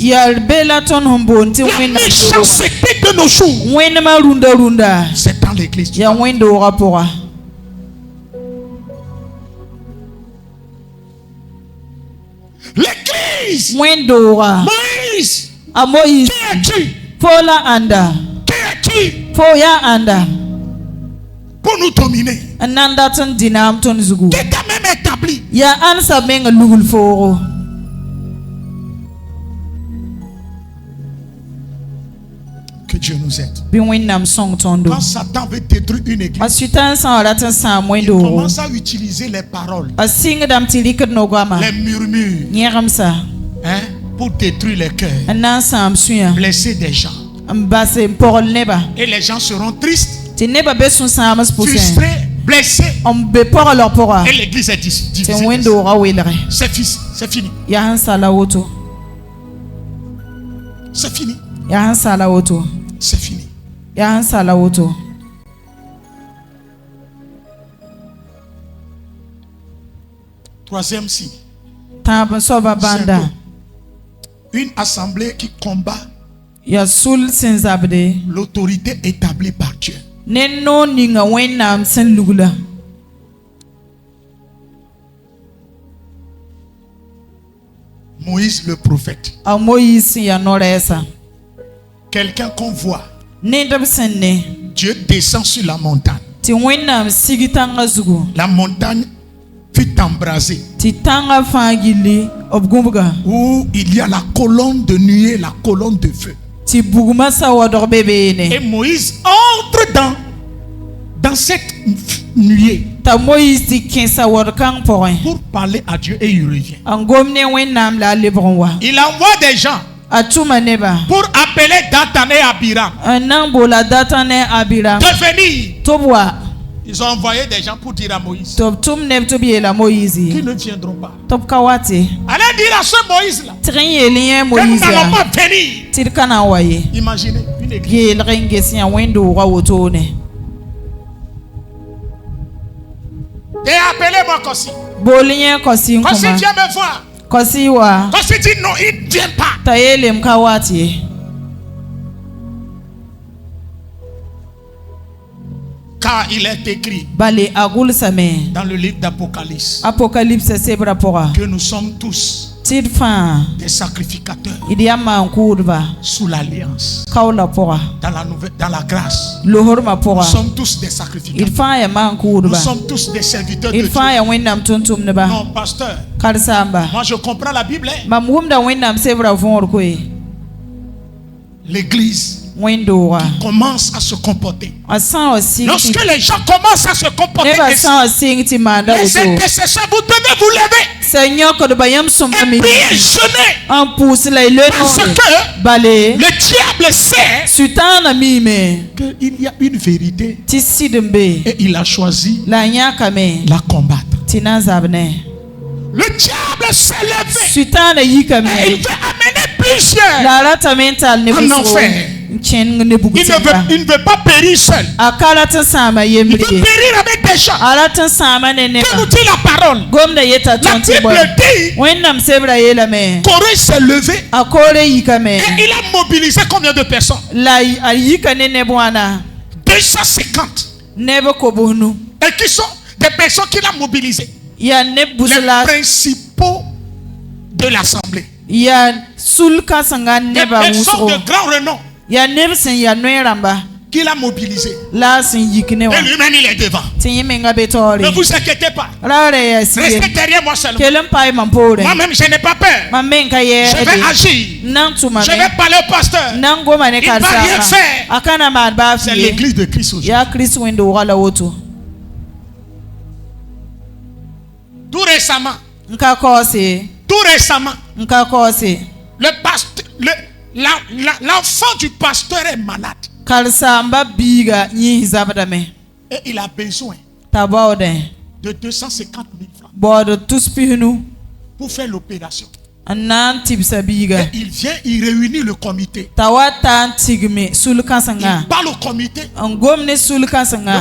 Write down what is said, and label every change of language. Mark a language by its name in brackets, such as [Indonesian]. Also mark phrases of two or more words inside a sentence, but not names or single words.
[Mossi] Ya be la tõnd sẽn boond tɩ [French] La [Mossi] wẽnnaam [French] méchanceté de nos jours, [Mossi] wẽnemã rũndã. [French] c'est dans l'église. [Mossi] Ya wẽnd-doogã pʋga. [French] L'église. [Mossi] Wẽnd-doogã. [French] Moïse, [Mossi] A Moïse. [French] qui es-tu? [Mossi] Fo la ãnda. [French] Qui es-tu [Mossi] Fo yaa ãnda. [French] pour nous dominer? [Mossi] N na n dat n dĩ naam tõnd zugu. [French] Qui t'a même établi? [Mossi] Yaa ãn sã meng n lugl foogo. [French] Que Dieu nous aide. [Mossi] Bɩ wẽnnaam sõng tõndo. [French] Quand Satan veut détruire une église, [Mossi] A sʋtãan sã n rat n sãam [French] il [Mossi] wẽnd-doogo. [French] commence à utiliser les paroles, [Mossi] A sɩngdame tɩ rɩkd nogama. [French] les murmures, [Mossi] Yẽgemsã [French] hein, pour détruire les cœurs, [Mossi] n na n sãam sũyã. [French] blesser des gens. [Mossi] N bas n pɔgl neba. [French] Et les gens seront tristes, [Mossi] Tɩ neba be sũ-sãams pʋsẽ. [French] frustrés, blessés. [Mossi] n be pɔglg pʋga. [French] Et l'église est [Mossi] Tɩ [French] divisée. [Mossi] wẽnd-doogã welge. [French] C'est fini. [Mossi] Yaa sẽn sala woto. [French] C'est fini. [Mossi] Yaa sẽn sala woto. [French] C'est fini. [Mossi] Yaa sẽn sala woto. [French] Troisième signe. [Mossi] Tãab n soaba bãnda. [French] Une assemblée qui combat [Mossi] Yaa sʋl sẽn zabde. [French] l'autorité établie par Dieu. [Mossi] Ne noog ninga wẽnnaam sẽn lugla. [French] Moïse le prophète. [Mossi] A Moïse sẽn yaa no-rɛɛsa. [French] Quelqu'un qu'on voit. [Mossi] Ned b sẽn ne. [French] Dieu descend sur la montagne. [Mossi] Tɩ wẽnnaam sig tãngã zugu. [French] La montagne fut embrasée. [Mossi] Tɩ tãngã fãa gilli b gũbga. [French] Où il y a la colonne de nuée, la colonne de feu. [Mossi] Tɩ bugmã sawadg be beene. [French] Et Moïse entre dans cette nuée [Mossi] T'a Moïse tɩ kẽ sawad-kãng pʋgẽ. [French] pour parler à Dieu et il revient. [Mossi] N gom ne wẽnnaam la a lebg n wa. [French] Il envoie des gens [Mossi] A tʋma neba. [French] pour appeler Dathan et Abiram [Mossi] N na n bola Datan ne Abiram. [French] de venir. [Mossi] Tɩ b wa. [French] Ils ont envoyé des gens pour dire à Moïse [Mossi] Tɩ b tʋm neb tɩ b yeela Moïse. [French] qu'ils ne viendront pas. [Mossi] Tɩ b ka wa tɩ. [French] Allez dire à ce Moïse-là [Mossi] Tɩg n yeel yẽ [French] que nous Moïse n'allons [Mossi] yaa. [French] pas venir. [Mossi] Tɩ d ka na n wa ye. [French] Imaginez une église. [Mossi] Yeelg n ges yã wẽnd-doogã wotone. [French] Et appelez-moi Kossi. [Mossi] Bool yẽ Kossi n [French] Kossi, [Mossi] kõma. [French] viens me voir. [Mossi] Kossi wa. [French] Kossi dit non, il ne vient pas. [Mossi] T'a yeelem ka wa tɩ ye. [French] Car il est écrit [Mossi] Bale a gʋlsame. [French] dans le livre d'Apocalypse [Mossi] Apocalypse sebra pʋga. [French] que nous sommes tous [Mossi] Tid fãa [French] des sacrificateurs [Mossi] d yaa maan-kʋʋdba [French] sous l'alliance. [Mossi] kaola pʋga [French] Dans la grâce. [Mossi] lohrmã [French] Nous [Mossi] pʋga [French] sommes tous des [Mossi] d [French] sacrificateurs. [Mossi] fãa yaa [French] Nous [Mossi] maan-kʋʋdba [French] sommes tous des serviteurs de [Mossi] d [French] Dieu. [Mossi] fãa yaa wẽnnaam tʋm-tʋmdba [French] Non, pasteur. [Mossi] karsaamba [French] Moi, je comprends la Bible. Hein. [Mossi] mam wʋmda wẽnnaam sebrã võor koe [French] L'église [Mossi] wẽn-dooga [French] commence à se comporter. [Mossi] a sã n wa sɩng [French] Lorsque les gens commencent à se comporter [Mossi] nebã [French] ainsi, [Mossi] sã n wa sɩng tɩ maanda [French] les [Mossi] woto [French] intercesseurs, vous devez vous lever [Mossi] sã yõkdba yãmb sõmba [French] et [Mossi] me [French] prier, jeûner. [Mossi] n pʋʋs la y [French] Parce [Mossi] loe [French] que [Mossi] bale [French] le diable sait [Mossi] sʋtãana miime [French] qu'il y a une vérité [Mossi] tɩ sɩd n be [French] et il a choisi [Mossi] la a yãkame [French] la combattre. [Mossi] tɩ na n zab ne [French] Le diable s'est levé [Mossi] sʋtãana yikame [French] et il veut amener plusieurs. [Mossi] la a ratame n tall ne [French] En [Mossi] bʋsgo [French] enfer. [Mossi] n kẽng ne bug-tɩnga [French] Il ne veut pas périr seul. [Mossi] a ka rat n sãama [French] Il [Mossi] yembre [French] veut périr avec des gens. [Mossi] a rat n sãama ne [French] Que [Mossi] nebã [French] nous dit la parole? [Mossi] gomda yeta [French] La [Mossi] tõnd tɩ bõe [French] Bible dit [Mossi] wẽnnaam sebrã yeelame [French] Corée s'est levé [Mossi] a koore yikame [French] et il a mobilisé combien de personnes? [Mossi] la a yika ne neb wãna [French] 250. [Mossi] neb kobsnu [French] Et qui sont des personnes qu'il a mobilisées? [Mossi] yaa neb [French] Les [Mossi] busla [French] principaux de l'assemblée. [Mossi] yaa sul-kãsenga [French] Des [Mossi] nebã [French] personnes [Mossi] wʋsgo [French] de grand renom [Mossi] yaa neb sẽn yaa noe-rãmba [French] qu'il a mobilisées. [Mossi] la a sẽn yik ne [French] Et [Mossi] wã [French] lui-même, il est devant. [Mossi] tɩ yẽ menga be taoore [French] Ne vous inquiétez pas. [Mossi] raara yaa sige [French] Restez derrière moi seulement. [Mossi] kell n paɛ mam poore [French] Moi-même, je n'ai pas peur. [Mossi] mam me n ka [French] Je vais [Mossi] yɛɛde [French] agir. [Mossi] nan tʋma [French] Je [Mossi] me [French] vais parler au pasteur. [Mossi] nan goma ne [French] Il va rien [Mossi] karsaama [French] faire. [Mossi] a ka na maan baa [French] C'est [Mossi] fie [French] l'église de Christ aujourd'hui. [Mossi] yaa kirist wẽn-doogã la woto [French] Tout récemment, [Mossi] n ka kaoose [French] tout récemment, [Mossi] n ka kaoose [French] l'enfant du pasteur est malade. [Mossi] karsaamba biiga yĩs zabdame [French] Et il a besoin [Mossi] t'a baoodẽ [French] de 250 000 francs [Mossi] baood tus pisnu [French] pour faire l'opération. [Mossi] n na n tibsa biiga [French] Et il vient, il réunit le comité. [Mossi] t'a wa taa n tigme sul-kãsenga [French] Il parle au comité. [Mossi] n gom ne sul-kãsenga